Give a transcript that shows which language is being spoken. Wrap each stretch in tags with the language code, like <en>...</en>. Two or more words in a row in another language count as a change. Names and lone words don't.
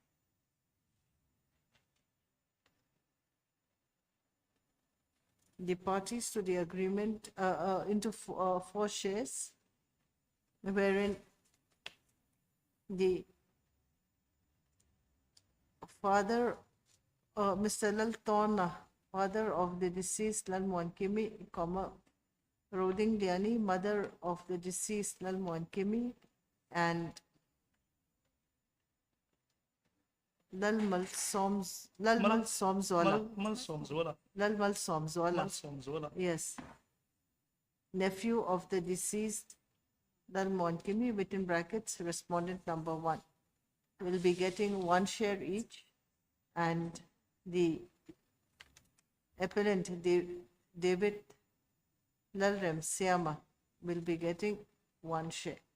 <en>The parties to the agreement into 4 shares, wherein the father, Mr. Lal Tona, father of the deceased Lal Monkimi, Roding Liani, mother of the deceased Lal Monkimi, and Lalmal Somzwala. Mal Somzwala. Lalmal Somzwala. Mal Somzwala. Yes. Nephew of the deceased Lal Monkimi, within brackets, respondent number 1, will be getting 1 share each, and the appellant, David Lal Ramsiyama, will be getting 1 share.</en>